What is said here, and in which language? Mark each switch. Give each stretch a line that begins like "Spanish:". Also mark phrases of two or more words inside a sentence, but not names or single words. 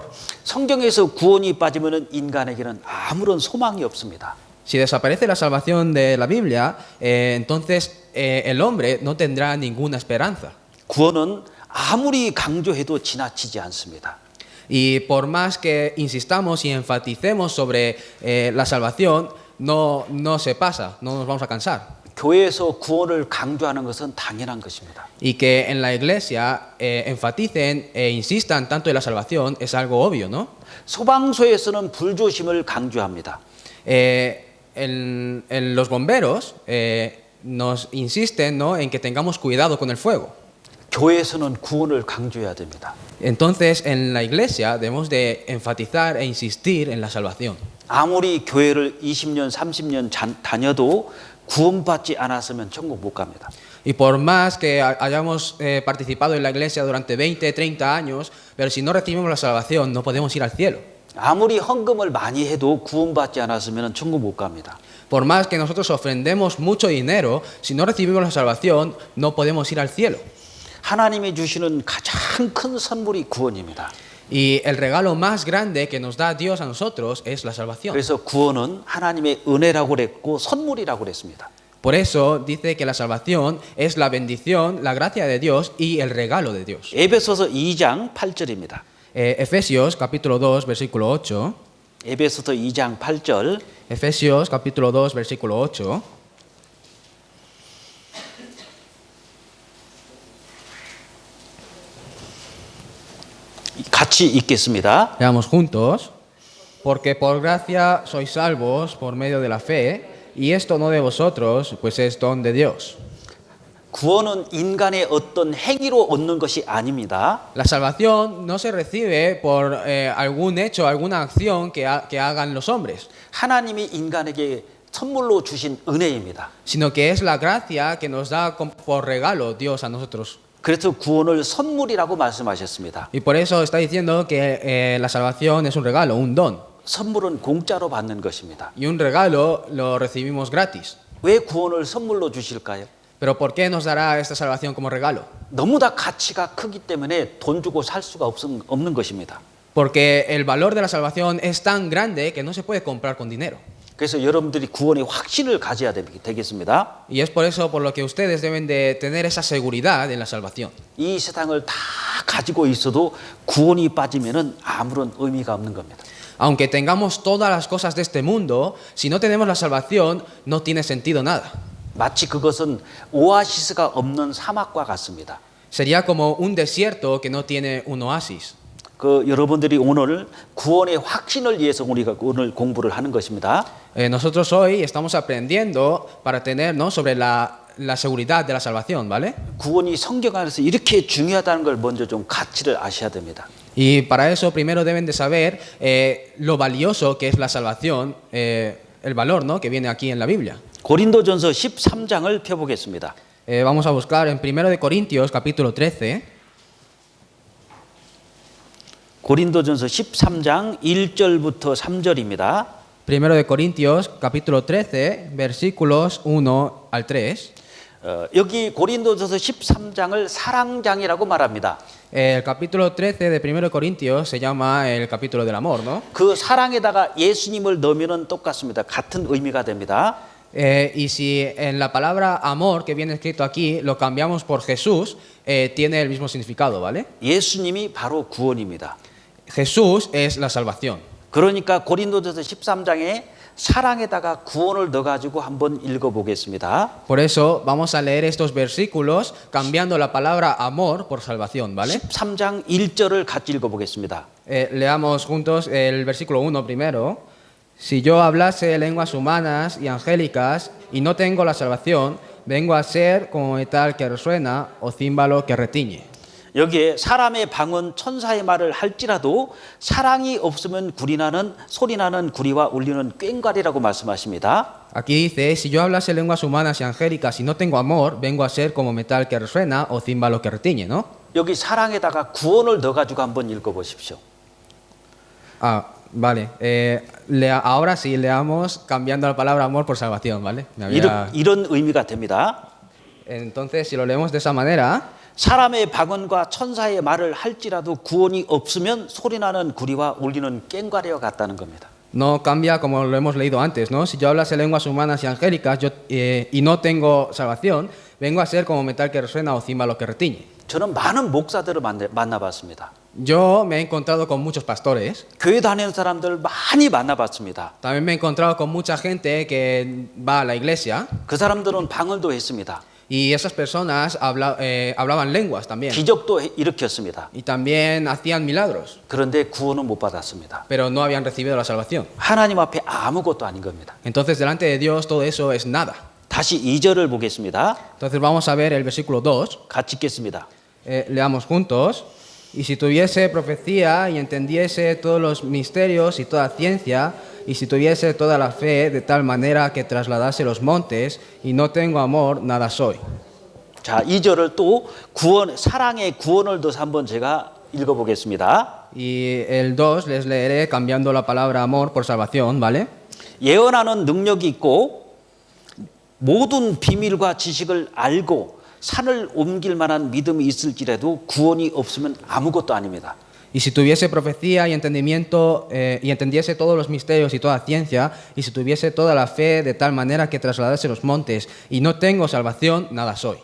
Korean: 성경에서 구원이 빠지면은 인간에게는 아무런 소망이 없습니다.
Spanish: Si desaparece la salvación de la Biblia, entonces el hombre no tendrá ninguna esperanza.
Korean: 구원은 아무리 강조해도 지나치지 않습니다.
Spanish: Y por más que insistamos y enfaticemos sobre la salvación, no se pasa, no nos vamos a cansar.
Korean: 교회에서 구원을 강조하는 것은 당연한 것입니다.
Spanish: Y que en la iglesia enfaticen e insistan tanto en la salvación es algo obvio, ¿no?
Korean: 소방서에서는 불조심을 강조합니다.
Spanish: En los bomberos nos insisten, ¿no? En que tengamos cuidado con el fuego.
Korean: 교회에서는 구원을 강조해야 됩니다.
Spanish: Entonces, en la iglesia debemos de enfatizar e insistir en la salvación.
Korean: 아무리 교회를 20년, 30년 다녀도 구원받지 않았으면 천국 못 갑니다.
Spanish: Y por más que hayamos participado en la iglesia durante 20, 30 años, pero si no recibimos la salvación, no podemos ir al cielo.
Korean: 아무리 헌금을 많이 해도 구원받지 않았으면 천국 못 갑니다.
Spanish: Por más que nosotros ofrendemos mucho dinero, si no recibimos la salvación, no podemos ir al cielo.
Korean: 하나님이 주시는 가장 큰 선물이 구원입니다.
Spanish: Y el regalo más grande que nos da Dios a nosotros es la salvación.
Korean: 그래서 구원은 하나님의 은혜라고 그랬고 선물이라고 그랬습니다.
Spanish: Por eso dice que la salvación es la bendición, la gracia de Dios y el regalo de Dios.
Korean: 에베소서 2장 8절입니다.
Spanish: Efesios capítulo 2 versículo 8.
Korean: 에베소서 2장 8절.
Spanish: Efesios capítulo 2 versículo 8.
Korean: 같이 읽겠습니다.
Spanish: Leamos juntos. Porque por gracia sois salvos por medio de la fe, y esto no de vosotros, pues es don de Dios.
Korean: 구원은 인간의 어떤 행위로 얻는 것이 아닙니다.
Spanish: La salvación no se recibe por algún hecho, alguna acción que hagan los hombres,
Korean: 하나님이 인간에게 선물로 주신 은혜입니다.
Spanish: sino que es la gracia que nos da por regalo Dios a nosotros.
Korean: 그래서 구원을 선물이라고 말씀하셨습니다.
Spanish: Y por eso está diciendo que la salvación es un regalo, un don.
Korean: 선물은 공짜로 받는 것입니다.
Spanish: Y un regalo lo recibimos gratis.
Korean: 왜 구원을 선물로 주실까요?
Spanish: Pero ¿por qué nos dará esta salvación como regalo?
Korean: 너무 다 가치가 크기 때문에 돈 주고 살 수가 없는 것입니다.
Spanish: Porque el valor de la salvación es tan grande que no se puede comprar con dinero.
Korean: 그래서 여러분들이 구원의 확신을 가져야 되겠습니다.
Spanish: Y es por eso por lo que ustedes deben de tener esa seguridad en la salvación.
Korean: 이 세상을 다 가지고 있어도 구원이 빠지면은 아무런 의미가 없는 겁니다.
Spanish: Aunque tengamos todas las cosas de este mundo, si no tenemos la salvación, no tiene sentido nada.
Korean: 마치 그것은 오아시스가 없는 사막과 같습니다.
Spanish: Sería como un desierto que no tiene un oasis.
Korean: 여러분들이 오늘 구원의 확신을 위해서 우리가 오늘 공부를 하는 것입니다.
Spanish: Nosotros hoy estamos aprendiendo para tener, ¿no? sobre la seguridad de la salvación, ¿vale?
Korean: 구원이 성경 안에서 이렇게 중요하다는 걸 먼저 좀 가치를 아셔야 됩니다.
Spanish: Y para eso primero deben de saber lo valioso que es la salvación, el valor, ¿no? que viene aquí en la Biblia.
Korean: 고린도전서 13장을 펴보겠습니다.
Spanish: Vamos a buscar en 1 de Corintios capítulo 13.
Korean: 고린도전서 13장 1절부터 3절입니다.
Spanish: 1 de Corintios capítulo 13 versículos 1 al 3.
Korean: 여기 고린도전서 13장을 사랑장이라고 말합니다.
Spanish: El capítulo 13 de 1 Corintios se llama el capítulo del amor, ¿no?
Korean: 그 사랑에다가 예수님을 넣으면 똑같습니다. 같은 의미가 됩니다.
Spanish: Y si en la palabra amor que viene escrito aquí lo cambiamos por Jesús, tiene el mismo significado, ¿vale?
Korean: 예수님이 바로 구원입니다.
Spanish: Jesús es la salvación.
Korean: 그러니까 고린도전서 13장에 사랑에다가 구원을 넣어가지고 한번 읽어보겠습니다.
Spanish: Por eso vamos a leer estos versículos cambiando la palabra amor por salvación, ¿vale?
Korean: 13장 1절을 같이 읽어보겠습니다.
Spanish: Leamos juntos el versículo 1 primero. Si yo hablase lenguas humanas y angélicas y no tengo la salvación, vengo a ser como metal que resuena o címbalo que retiñe.
Korean: 여기에 사람의 방언 천사의 말을 할지라도 사랑이 없으면 소리나는 구리와 울리는 꽹과리라고 말씀하십니다.
Spanish: Aquí dice, si yo hablase lenguas humanas y angélicas y no tengo amor, vengo a ser como metal que resuena o címbalo que retiñe, ¿no?
Korean: 여기 사랑에다가 구원을 넣어가지고 한번 읽어보십시오.
Spanish: Vale. Ahora sí, leamos cambiando la palabra amor por salvación, ¿vale?
Korean: 이런 의미가 됩니다.
Spanish: Entonces, si lo leemos de esa manera,
Korean: 사람의 방언과 천사의 말을 할지라도 구원이 없으면 소리나는 구리와 울리는 꽹과리와 같다는 겁니다.
Spanish: no cambia como lo hemos leído antes, ¿no? Si yo hablase lenguas humanas y angélicas y no tengo salvación, vengo a ser como metal que resuena o címbalo que retiñe.
Korean: 저는 많은 목사들을 만나봤습니다.
Spanish: Yo me he encontrado con muchos pastores.
Korean: 교회 다니는 사람들 많이 만나봤습니다.
Spanish: También me he encontrado con mucha gente que va a la iglesia.
Korean: 그 사람들은 방언도 했습니다.
Spanish: Y esas personas hablaban lenguas también.
Korean: 기적도 일으켰습니다.
Spanish: Y también hacían milagros.
Korean: 그런데 구원은 못 받았습니다.
Spanish: Pero no habían recibido la salvación.
Korean: 하나님 앞에 아무것도 아닌 겁니다.
Spanish: Entonces, delante de Dios, todo eso es nada.
Korean: 다시 2절을 보겠습니다.
Spanish: Entonces, vamos a ver el versículo 2.
Korean: 같이 읽겠습니다.
Spanish: Leamos juntos. Y si tuviese profecía y entendiese todos los misterios y toda ciencia, y si tuviese toda la fe de tal manera que trasladase los montes, y no tengo amor, nada soy.
Korean: 자, 2절을 또 사랑의 구원을 넣어서 한번 제가 읽어보겠습니다.
Spanish: Y el 2 les leeré cambiando la palabra amor por salvación, ¿vale?
Korean: 예언하는 능력이 있고 모든 비밀과 지식을 알고 산을 옮길 만한 믿음이 있을지라도 구원이 없으면 아무것도 아닙니다.
Spanish: Y si tuviese profecía y entendimiento y entendiese todos los misterios y toda ciencia, y si tuviese toda la fe de tal manera que trasladase los montes, y no tengo salvación, nada soy.